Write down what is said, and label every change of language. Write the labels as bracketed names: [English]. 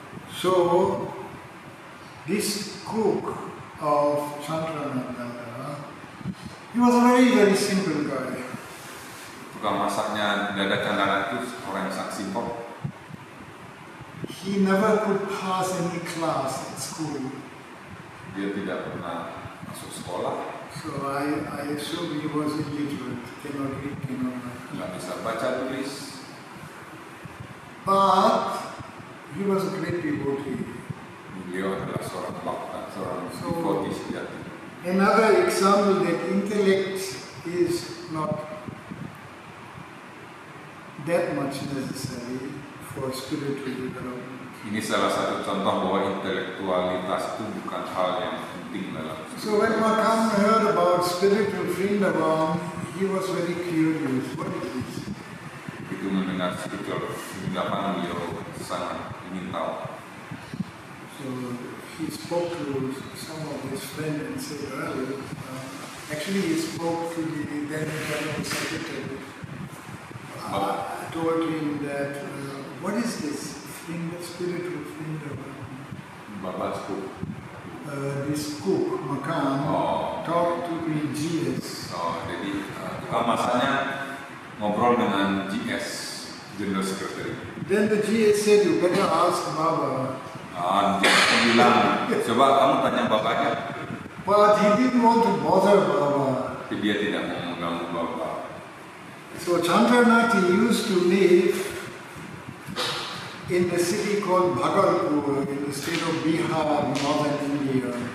[English] So this cook of Chandranath, he was a very, very simple guy. [Indonesian] tukang masaknya Dada Chandana itu orang yang sangat simpel. [English] He never could pass any class at school. [Indonesian] Dia tidak pernah masuk sekolah, [English] So I assume he was illiterate, cannot read, cannot write. [Indonesian] nggak bisa baca tulis. [English] But he was a great devotee. [Indonesian] Beliau adalah seorang bhakta, seorang So- devotee sejati. [English] Another example that intellect is not that much necessary for spiritual development. [Indonesian] Ini salah satu contoh bahwa intelektualitas itu bukan hal yang penting dalam [English] So when Makam heard about spiritual Vrindavan, he was very curious. What is this? [Indonesian] Begitu mendengar spiritual Vrindavan, beliau sangat ingin tahu. [English] So he spoke to some of his friends and said, well, actually he spoke to the then General Secretary. I told him that, what is this spiritual Vrindavan? Babasku, This cook, Makam, Oh. talked to the GS. [Indonesian] jadi tukang masaknya ngobrol dengan GS, General Secretary. [English] Then the GS said, you better ask Baba. [Indonesian] GS bilang, coba kamu tanya bapaknya. [English] But he didn't want to bother Baba. [Indonesian] Tapi dia tidak mau mengganggu bapak. [English] So Chandranati used to live in the city called Bhagalpur in the state of Bihar, northern India.